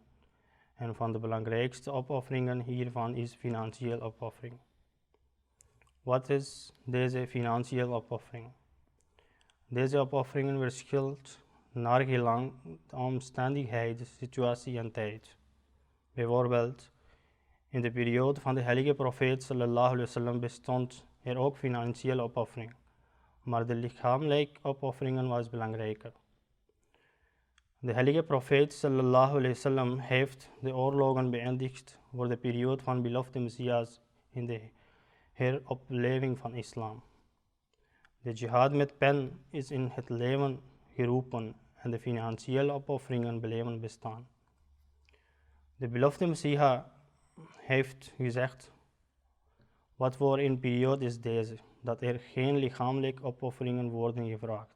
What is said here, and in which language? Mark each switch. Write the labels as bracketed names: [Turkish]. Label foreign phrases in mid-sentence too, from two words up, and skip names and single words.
[Dutch] En van de belangrijkste opofferingen hiervan is financiële opoffering. Wat is deze financiële opoffering? Deze opofferingen verschilt naar gelang de omstandigheid, situatie en tijd. Bijvoorbeeld, in de periode van de heilige profeet [Arabic] صلى الله عليه وسلم [Dutch] bestond er ook financiële opoffering, maar de lichamelijke opofferingen was belangrijker. De heilige profeet [Arabic] صلى الله عليه وسلم [Dutch] heeft de oorlogen beëindigd voor de periode van belofte Messias in de heropleving van islam. De jihad met pen is in het leven geroepen en de financiële opofferingen bleven bestaan. De belofte Messias heeft gezegd: wat voor een periode is deze, dat er geen lichamelijke opofferingen worden gevraagd.